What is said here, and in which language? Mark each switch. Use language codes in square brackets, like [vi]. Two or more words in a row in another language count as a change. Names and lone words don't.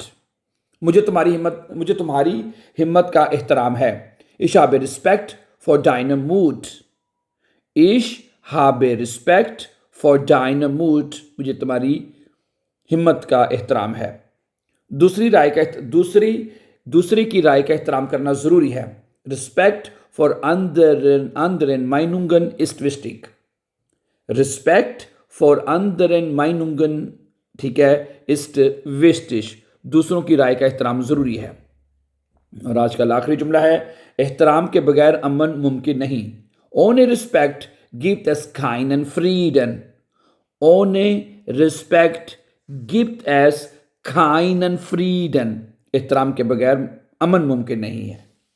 [hi] मुझे तुम्हारी हिम्मत का एहतराम है। [de] Ich habe Respekt vor deinem Mut। Ich habe Respekt vor deinem Mut। [hi] मुझे तुम्हारी हिम्मत का एहतराम है। दूसरी की राय का एहतराम करना ज़रूरी है। [de] Respekt vor anderen Meinungen ist wichtig। Respekt vor anderen Meinungen, [hi] ठीक है, [de] ist wichtig, [hi] दूसरों की राय का एहतराम ज़रूरी है। और आज का आखिरी जुमला है, एहतराम के बगैर अमन मुमकिन नहीं। [de] Ohne Respekt gibt es keinen Frieden। Ohne Respekt gibt es keinen Frieden। [hi] एहतराम के बगैर अमन मुमकिन नहीं है।